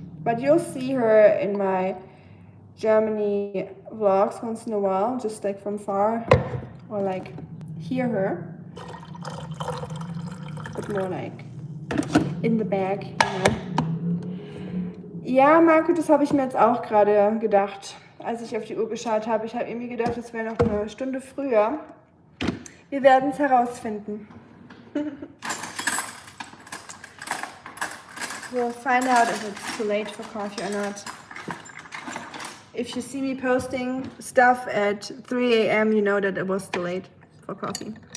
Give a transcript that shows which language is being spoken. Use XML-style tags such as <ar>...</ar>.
<en>But you'll see her in my Germany vlogs once in a while, just like from far, or like hear her, but more like in the bag, you know.</en> <de>Ja, Marco, das habe ich mir jetzt auch gerade gedacht, als ich auf die Uhr geschaut habe. Ich habe irgendwie gedacht, es wäre noch eine Stunde früher. Wir werden es herausfinden.</de> <en>We'll find out if it's too late for coffee or not. If you see me posting stuff at 3 a.m., you know that it was too late for coffee.</en>